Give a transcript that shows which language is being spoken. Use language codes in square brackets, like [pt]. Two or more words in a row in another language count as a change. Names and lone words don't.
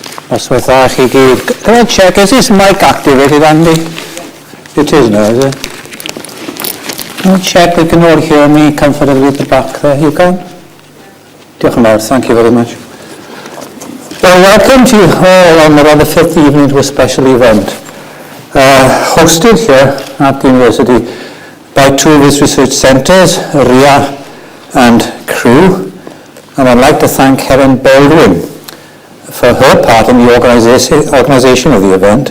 [cy] Oswetha chi gyd. [en] Can I check, is this mic activated, Andy? It is now, is it? Can I check that you can all hear me comfortably at the back there? You can? [cy] Diolch yn fawr, [en] thank you very much. Well, welcome to you all on the rather fifth evening to a special event. Hosted here at the university by two of its research centres, RIA and CREW. And I'd like to thank Helen Baldwin for her part in the organisation of the event.